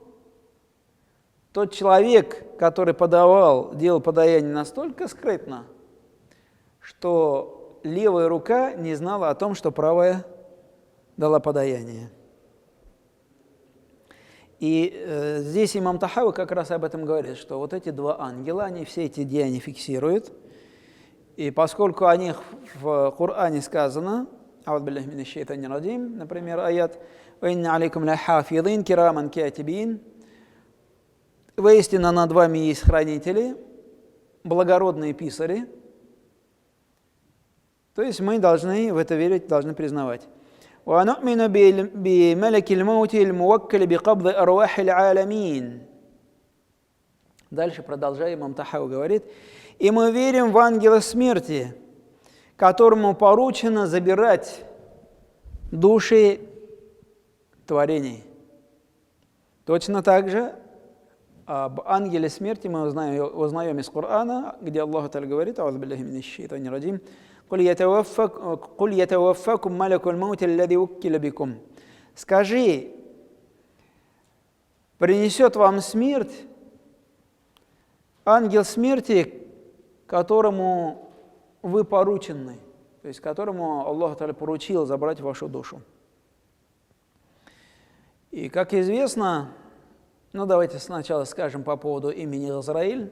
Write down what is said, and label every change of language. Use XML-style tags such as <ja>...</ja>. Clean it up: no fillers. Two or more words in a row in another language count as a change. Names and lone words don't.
<ru>Тот человек, который делал подаяние настолько скрытно, что левая рука не знала о том, что правая дала подаяние. И здесь имам Тахави как раз об этом говорит, что вот эти два ангела, они все эти деяния фиксируют. И поскольку о них в Коране сказано, например,</ru> <ar>аят «وإن عليكم لحافظين كراما كاتبين»,</ar> <ru>воистину над вами есть хранители, благородные писари. То есть мы должны в это верить, должны признавать.</ru> <ar>وَنُؤْمِنُ بِمَلَكِ الْمَوْتِ الْمُوَكَّلِ بِقَبْضِ أَرْوَاحِ الْعَالَمِينَ.</ar> <ru>Дальше, продолжая, имам Тахави говорит: и мы верим в ангела смерти, которому поручено забирать души творений. Точно так же об ангеле смерти мы узнаем из Корана, где Аллах Та'аля говорит:</ru> <ar>«أعوذ بالله من الشيطان الرجيم, قُلْ يَتَوَفَّكُمْ مَلَكُ الْمَوْتِ الَّذِي وُكِّلَ بِكُمْ.</ar> <ru>Скажи, принесет вам смерть ангел смерти, которому вы поручены, то есть которому Аллах Та'аля поручил забрать вашу душу. И, как известно, давайте сначала скажем по поводу имени Азраиль.</ru>